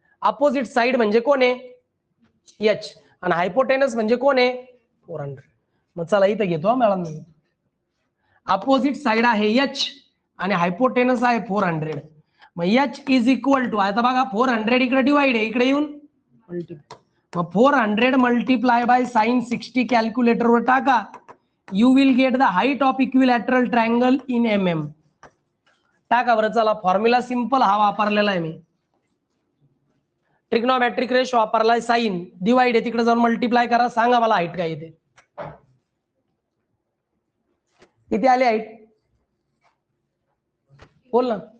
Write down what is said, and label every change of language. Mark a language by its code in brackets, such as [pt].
[mr] Opposite side म्हणजे कोण आहे? एच. आणि हायपोटेनस म्हणजे कोण आहे? 400. मग चला इथं घेतो मॅडम. अपोजिट साइड आहे एच आणि हायपोटेनस आहे 400. मग एच इज इक्वल टू, आता बघा 400 इकडे डिवाइड आहे, इकडे येऊन मल्टिप्लाय. मग 400 मल्टिप्लाय बाय साइन 60 कॅल्क्युलेटर वर टाका. [en] You will get the height of equilateral triangle in MM. [mr] टाका बरं. चला, फॉर्म्युला सिंपल हा वापरलेला आहे मी. ट्रिग्नोमेट्रिक रेशो वापरलाय, साइन डिवाइड आहे, तिकडे जाऊन मल्टिप्लाय करा. सांगा मला हाईट काय येते, किती आली हाईट? बोल ना.